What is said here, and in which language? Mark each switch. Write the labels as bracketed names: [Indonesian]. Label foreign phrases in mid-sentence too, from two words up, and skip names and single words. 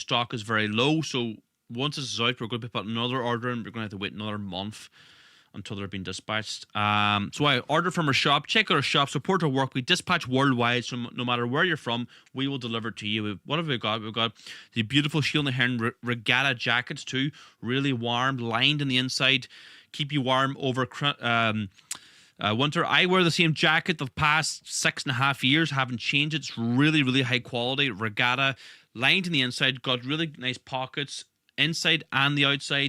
[English] Stock is very low, so once this is out, we're going to be putting another order in. We're going to have to wait another month until they're being dispatched. So I order from our shop. Check out our shop. Support our work. We dispatch worldwide, so no matter where you're from, we will deliver it to you. What have we got? We've got the beautiful Shield na HÉireann regatta jackets too. Really warm, lined in the inside. Keep you warm over winter. I wear the same jacket the past 6.5 years. Haven't changed it. It's really, really high quality. Regatta, lined in the inside. Got really nice pockets inside and the outside.